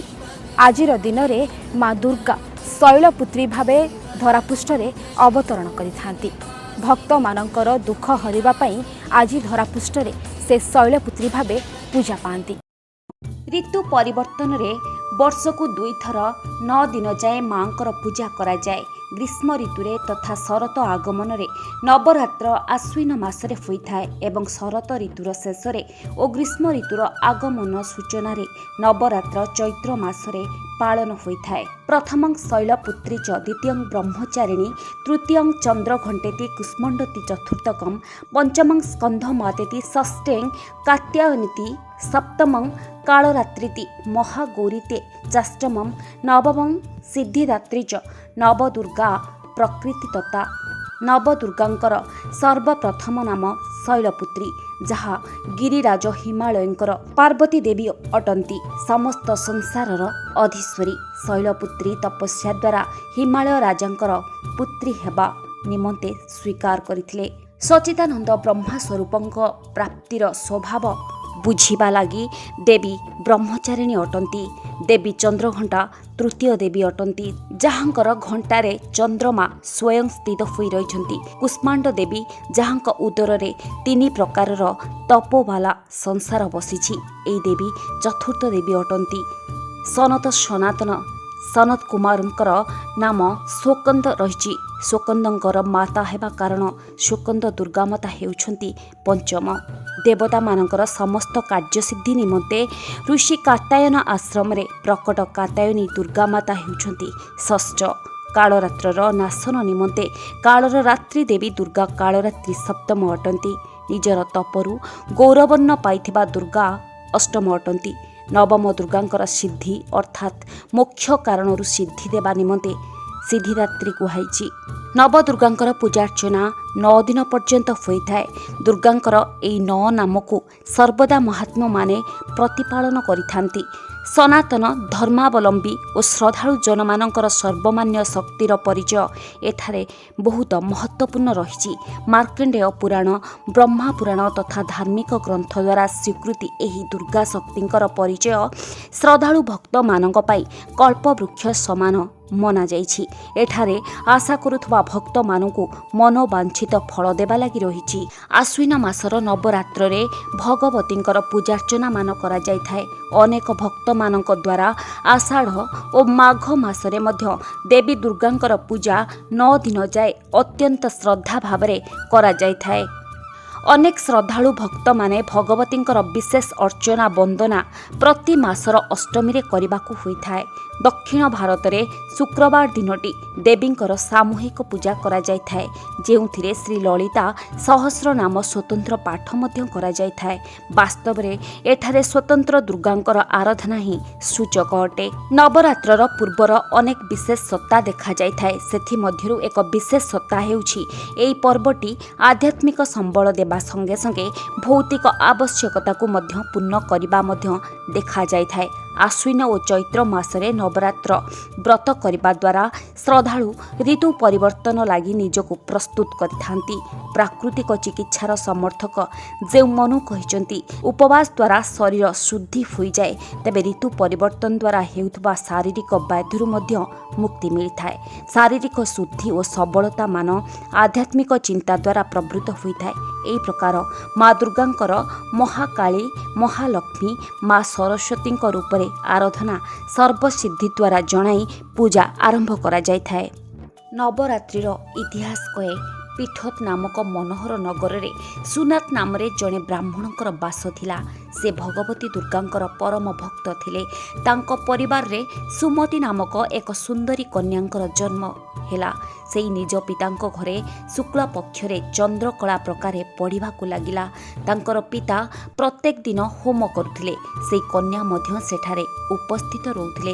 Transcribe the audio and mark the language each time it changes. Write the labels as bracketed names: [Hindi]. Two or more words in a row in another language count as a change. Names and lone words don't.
[Odia] ଆଜିର ଦିନ ମେଁ ମାଁ ଦୁର୍ଗା ଶୈଳପୁତ୍ରୀ ଭାବେ ଧରାପୃଷ୍ଠରେ ଅବତରଣ କରିଥାନ୍ତି। ଭକ୍ତ ମାନଙ୍କର ଦୁଃଖ ହରିବା ପାଇଁ ଆଜି ଧରାପୃଷ୍ଠରେ ସେ ଶୈଳପୁତ୍ରୀ ଭାବେ ପୂଜା ପାଆନ୍ତି। ଋତୁ ପରିବର୍ତ୍ତନ ରେ ବର୍ଷକୁ 2 ଥର 9 ଦିନ ଯାଏ ମାଙ୍କର ପୂଜା କରା ଯାଏ। ଗ୍ରୀଷ୍ମ ଋତୁରେ ତଥା ଶରତ ଆଗମନ ରେ ନବରାତ୍ର ଆଶ୍ୱିନ ମାସରେ ହୋଇଥାଏ ଏବଂ ଶରତ ଋତୁର ଶେଷରେ ଔର ଗ୍ରୀଷ୍ମ ଋତୁର ଆଗମନ ସୂଚନା ରେ ନବରାତ୍ର ଚୈତ୍ର ମାସରେ ପାଳନ ହୋଇଥାଏ। [Sanskrit] प्रथमं शैलपुत्री च द्वितीयं ब्रह्मचारिणी तृतीयं चंद्रघंटेति कुष्मंडति चतुर्थकं पंचमं स्कंधमातेति षष्ठें कात्यायनीति सप्तमं कालरात्रिति महागौरीते चाष्टमं नवमं सिद्धिदात्री च [Odia] ନବଦୁର୍ଗା ପ୍ରକୃତି ତଥା ନବଦୁର୍ଗାଙ୍କର ସର୍ବପ୍ରଥମ ନାମ ଶୈଳପୁତ୍ରୀ ଯାହା ଗିରିରାଜ ହିମାଳୟଙ୍କର ପାର୍ବତୀ ଦେବୀ ଅଟନ୍ତି। ସମସ୍ତ ସଂସାରର ଅଧୀଶ୍ୱରୀ ଶୈଳପୁତ୍ରୀ ତପସ୍ୟା ଦ୍ୱାରା ହିମାଳୟ ରାଜାଙ୍କର ପୁତ୍ରୀ ହେବା ନିମନ୍ତେ ସ୍ୱୀକାର କରିଥିଲେ। ସଚ୍ଚିଦାନନ୍ଦ ବ୍ରହ୍ମା ସ୍ୱରୂପଙ୍କ ପ୍ରାପ୍ତିର ସ୍ୱଭାବ ବୁଝିବା ଲାଗି ଦେବୀ ବ୍ରହ୍ମଚାରିଣୀ ଅଟନ୍ତି। ଦେବୀ ଚନ୍ଦ୍ରଘଣ୍ଟା ତୃତୀୟ ଦେବୀ ଅଟନ୍ତି ଯାହାଙ୍କର ଘଣ୍ଟାରେ ଚନ୍ଦ୍ରମା ସ୍ୱୟଂ ସ୍ଥିତ ହୋଇ ରହିଛନ୍ତି। କୁଷ୍ମାଣ୍ଡ ଦେବୀ ଯାହାଙ୍କ ଉଦରରେ 3 ପ୍ରକାରର ତପୋବାଲା ସଂସାର ବସିଛି। ଏହି ଦେବୀ ଚତୁର୍ଥ ଦେବୀ ଅଟନ୍ତି। ସନାତନ ସନତ କୁମାରଙ୍କର ନାମ ସ୍କନ୍ଦ ରହିଛି। ସ୍କନ୍ଦଙ୍କର ମାତା ହେବା କାରଣ ସ୍କନ୍ଦ ଦୁର୍ଗା ମାତା ହେଉଛନ୍ତି ପଞ୍ଚମ। ଦେବତା ମାନଙ୍କର ସମସ୍ତ କାର୍ଯ୍ୟସିଦ୍ଧି ନିମନ୍ତେ ଋଷି କାତ୍ୟାୟନ ଆଶ୍ରମ ରେ ପ୍ରକଟ କାତ୍ୟାୟନୀ ଦୁର୍ଗା ମାତା ହେଉଛନ୍ତି ଷଷ୍ଠ। କାଳରାତ୍ରର ନାଶନ ନିମନ୍ତେ କାଳର ରାତ୍ରି ଦେବୀ ଦୁର୍ଗା କାଳରାତ୍ରି ସପ୍ତମ ଅଟନ୍ତି। ନିଜର ତପରୁ ଗୌରବର୍ଣ୍ଣ ପାଇଥିବା ଦୁର୍ଗା ଅଷ୍ଟମ ଅଟନ୍ତି। ନବମ ଦୁର୍ଗାଙ୍କର ସିଦ୍ଧି ଅର୍ଥାତ ମୋକ୍ଷ କାରଣରୁ ସିଦ୍ଧି ଦେବା ନିମନ୍ତେ ସିଦ୍ଧିଦାତ୍ରୀ କୁହାଯାଇଛି। ନବଦୁର୍ଗାଙ୍କର ପୂଜାର୍ଚ୍ଚନା 9 ଦିନ ପର୍ଯ୍ୟନ୍ତ ହୋଇଥାଏ। ଦୁର୍ଗାଙ୍କର ଏହି 9 ନାମକୁ ସର୍ବଦା ମହାତ୍ମା ମାନେ ପ୍ରତିପାଳନ କରିଥାନ୍ତି। ସନାତନ ଧର୍ମାବଲମ୍ବୀ ଔର ଶ୍ରଦ୍ଧାଳୁ ଜନମାନଙ୍କର ସର୍ବମାନ୍ୟ ଶକ୍ତିର ପରିଚୟ ଏଠାରେ ବହୁତ ମହତ୍ତ୍ୱପୂର୍ଣ୍ଣ ରହିଛି। ମାର୍କଣ୍ଡେୟ ପୁରାଣ ବ୍ରହ୍ମା ପୁରାଣ ତଥା ଧାର୍ମିକ ଗ୍ରନ୍ଥ ଦ୍ୱାରା ସ୍ୱୀକୃତି ଏହି ଦୁର୍ଗା ଶକ୍ତିଙ୍କର ପରିଚୟ ଶ୍ରଦ୍ଧାଳୁ ଭକ୍ତ ମାନଙ୍କ ପାଇଁ କଳ୍ପବୃକ୍ଷ ସମାନ ମନା ଯାଇଛି। ଏଠାରେ ଆଶା କରୁଥିବା ଭକ୍ତ ମାନଙ୍କୁ ମନୋବାଞ୍ଛିତ ଫଳ ଦେବା ଲାଗି ରହିଛି। ଆଶ୍ୱିନ ମାସର ନବରାତ୍ର ରେ ଭଗବତୀଙ୍କର ପୂଜାର୍ଚ୍ଚନା ମାନ କରା ଯାଇଥାଏ। ଅନେକ ଭକ୍ତ ମାନଙ୍କ ଦ୍ୱାରା ଆଷାଢ଼ ଔର ମାଘ ମାସରେ ମଧ୍ୟ ଦେବୀ ଦୁର୍ଗାଙ୍କର ପୂଜା 9 ଦିନ ଯାଏ ଅତ୍ୟନ୍ତ ଶ୍ରଦ୍ଧା ଭାବରେ କରା ଯାଇଥାଏ। ଅନେକ ଶ୍ରଦ୍ଧାଳୁ ଭକ୍ତ ମାନେ ଭଗବତୀଙ୍କର ବିଶେଷ ଅର୍ଚ୍ଚନା ବନ୍ଦନା ପ୍ରତି ମାସର ଅଷ୍ଟମୀ ରେ କରିବାକୁ ହୋଇଥାଏ। ଦକ୍ଷିଣ ଭାରତ ରେ ଶୁକ୍ରବାର ଦିନଟି ଦେବୀଙ୍କର ସାମୂହିକ ପୂଜା କରା ଯାଇଥାଏ ଯେଉଁଥିରେ ଶ୍ରୀ ଲଳିତା ସହସ୍ର ନାମ ସ୍ୱତନ୍ତ୍ର ପାଠ ମଧ୍ୟ କରା ଯାଇଥାଏ। ବାସ୍ତବ ରେ ଏଠାରେ ସ୍ୱତନ୍ତ୍ର ଦୁର୍ଗାଙ୍କର ଆରାଧନା ହିଁ ସୂଚକ ଅଟେ। ନବରାତ୍ରର ପର୍ବର ଅନେକ ବିଶେଷ ସତ୍ତା ଦେଖା ଯାଇଥାଏ। ସେଥି ମଧ୍ୟରୁ ଏକ ବିଶେଷ ସତ୍ତା ହେଉଛି ଏହି ପର୍ବଟି ଆଧ୍ୟାତ୍ମିକ ସମ୍ବଳ ଦେବା ସଙ୍ଗେ ସଙ୍ଗେ ଭୌତିକ ଆବଶ୍ୟକତା କୁ ମଧ୍ୟ ପୂର୍ଣ୍ଣ କରିବା ମଧ୍ୟ ଦେଖା ଯାଇଥାଏ। ଆଶ୍ୱିନ ଔର ଚୈତ୍ର ମାସରେ ନବରାତ୍ର ବ୍ରତ କରନେ ଦ୍ୱାରା ଶ୍ରଦ୍ଧାଳୁ ଋତୁ ପରିବର୍ତ୍ତନ ଲାଗି ନିଜକୁ ପ୍ରସ୍ତୁତ କରିଥାନ୍ତି। ପ୍ରାକୃତିକ ଚିକିତ୍ସାର ସମର୍ଥକ ଯେ ମନୁ କହିଛନ୍ତି ଉପବାସ ଦ୍ୱାରା ଶରୀର ଶୁଦ୍ଧି ହୋଇ ଯାଏ ତେବେ ଋତୁ ପରିବର୍ତ୍ତନ ଦ୍ୱାରା ହେଉଥିବା ଶାରୀରିକ ବ୍ୟାଧିରୁ ମଧ୍ୟ ମୁକ୍ତି [Hindi] मिलता है। [Odia] ଶାରୀରିକ ଶୁଦ୍ଧି ଔର ସବଳତା ମାନ ଆଧ୍ୟାତ୍ମିକ ଚିନ୍ତା ଦ୍ୱାରା ପ୍ରବୃତ୍ତ ହୋଇଥାଏ। ଏହି ପ୍ରକାର ମାଁ ଦୁର୍ଗାଙ୍କର ମହାକାଳୀ ମହାଲକ୍ଷ୍ମୀ ମାଁ ସରସ୍ୱତୀ ରୂପ ମେଁ ଆରାଧନା ସର୍ବସିଦ୍ଧି ଦ୍ୱାରା ଜଣାଇ ପୂଜା ଆରମ୍ଭ କରା ଯାଇଥାଏ। ନବରାତ୍ରିର ଇତିହାସ କହେ ପୀଠତ ନାମକ ମନୋହର ନଗର ମେଁ ସୁନାଥ ନାମ ଜଣେ ବ୍ରାହ୍ମଣଙ୍କର ବାସ ଥିଲା। ସେ ଭଗବତୀ ଦୁର୍ଗାଙ୍କର ପରମ ଭକ୍ତ ଥିଲେ। ତାଙ୍କ ପରିବାର ରେ ସୁମତି ନାମକ ଏକ ସୁନ୍ଦରୀ କନ୍ୟାଙ୍କର ଜନ୍ମ ହେଲା। ସେ ନିଜ ପିତାଙ୍କ ଘରେ ଶୁକ୍ଳ ପକ୍ଷରେ ଚନ୍ଦ୍ରକଳା ପ୍ରକାରେ ପଢ଼ିବାକୁ ଲାଗିଲା। ତାଙ୍କର ପିତା ପ୍ରତ୍ୟେକ ଦିନ ହୋମ କରୁଥିଲେ। ସେ କନ୍ୟା ମଧ୍ୟ ସେଠାରେ ଉପସ୍ଥିତ ରହୁଥିଲେ।